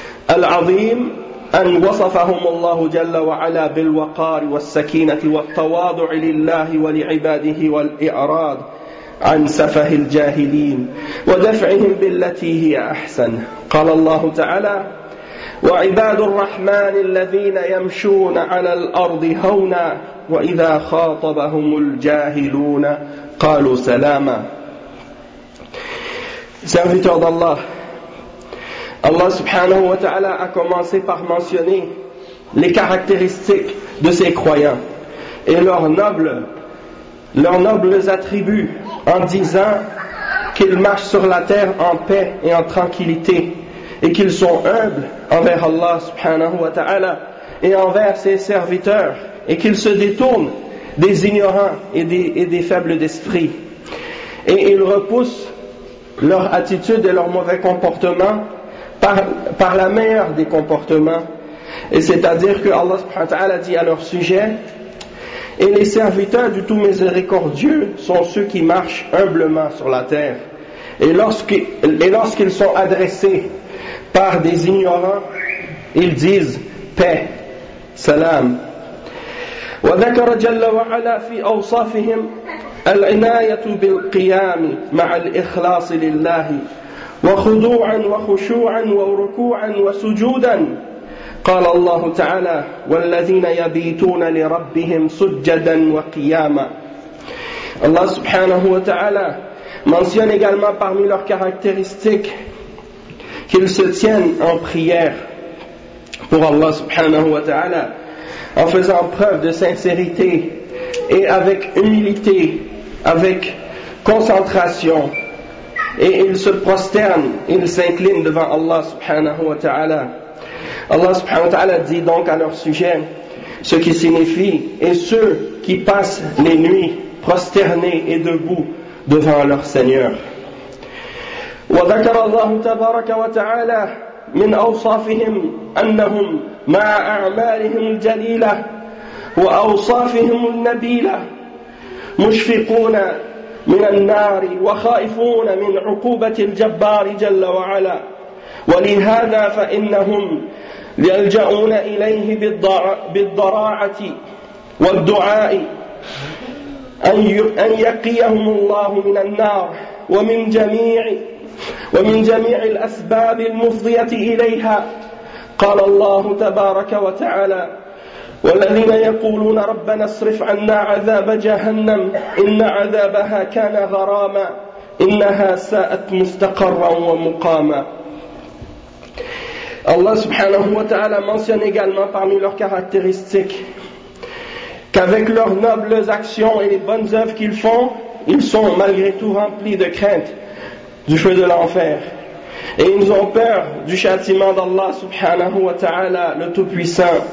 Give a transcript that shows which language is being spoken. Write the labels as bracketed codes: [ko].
[ar] العظيم أن وصفهم الله جل وعلا بالوقار والسكينة والتواضع لله ولعباده والإعراض عن سفه الجاهلين ودفعهم بالتي هي أحسن قال الله تعالى وعباد الرحمن الذين يمشون على الأرض هونا وإذا خاطبهم الجاهلون قالوا سلاما [fr] Serviteurs d'Allah, Allah subhanahu wa ta'ala a commencé par mentionner les caractéristiques de ses croyants et leur noble leurs nobles attributs en disant qu'ils marchent sur la terre en paix et en tranquillité et qu'ils sont humbles envers Allah subhanahu wa ta'ala et envers ses serviteurs et qu'ils se détournent des ignorants et des faibles d'esprit. Et ils repoussent leur attitude et leur mauvais comportement par la meilleure des comportements. Et c'est-à-dire que Allah subhanahu wa ta'ala dit à leur sujet: et les serviteurs du tout miséricordieux sont ceux qui marchent humblement sur la terre. Et lorsqu'ils sont adressés par des ignorants, ils disent paix, salam. [ar] وذكر جل وعلا في أوصافهم العناية بالقيام مع الإخلاص لله وخضوعا وخشوعا وركوعا وسجودا. قال الله تعالى: والذين يبيتون لربهم سجدا وقياما. الله سبحانه وتعالى [fr] mentionne également parmi leurs caractéristiques qu'ils se tiennent en prière pour Allah subhanahu wa ta'ala en faisant preuve de sincérité et avec humilité, avec concentration, et ils se prosternent, ils s'inclinent devant Allah subhanahu wa ta'ala. Allah subhanahu wa ta'ala dit donc à leur sujet ce qui signifie: et ceux qui passent les nuits prosternés et debout devant leur Seigneur. [ar] Wa dhakara Allah tabaraka wa ta'ala min awsafihim annahum مع أعمالهم الجليلة وأوصافهم النبيلة مشفقون من النار وخائفون من عقوبة الجبار جل وعلا. ولهذا فإنهم يلجأون إليه بالضراعة والدعاء أن يقيهم الله من النار ومن جميع الأسباب المفضية إليها. قال الله تبارك وتعالى: والذين يقولون ربنا اصرف عنا عذاب جهنم إن عذابها كان غراما إنها ساءت مستقرا ومقاما. الله سبحانه وتعالى [fr] mentionne également parmi leurs caractéristiques qu'avec leurs nobles actions et les bonnes œuvres qu'ils font, ils sont malgré tout remplis de crainte du feu de l'enfer. Et ils ont peur du châtiment d'Allah subhanahu wa ta'ala, le Tout-Puissant.